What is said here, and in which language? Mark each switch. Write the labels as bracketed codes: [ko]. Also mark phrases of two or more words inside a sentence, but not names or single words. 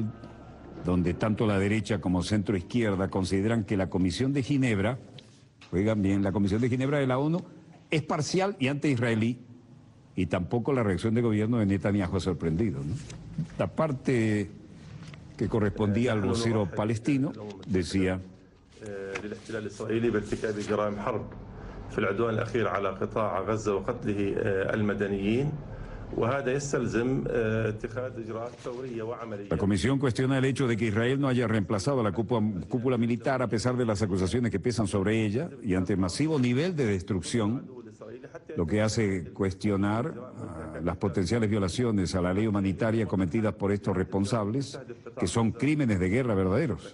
[es] donde tanto la derecha como centro izquierda consideran que la Comisión de Ginebra, oigan bien, la Comisión de Ginebra de la ONU es parcial y anti-israelí, y tampoco la reacción del gobierno de Netanyahu ha sorprendido, ¿no? La parte que correspondía al vocero palestino decía: [ar] في العدوان الأخير على قطاع غزة وقتله المدنيين وهذا يستلزم اتخاذ إجراءات فورية وعملية. [es] La comisión cuestiona el hecho de que Israel no haya reemplazado a la cúpula militar a pesar de las acusaciones que pesan sobre ella y ante el masivo nivel de destrucción, lo que hace cuestionar las potenciales violaciones a la ley humanitaria cometidas por estos responsables, que son crímenes de guerra verdaderos.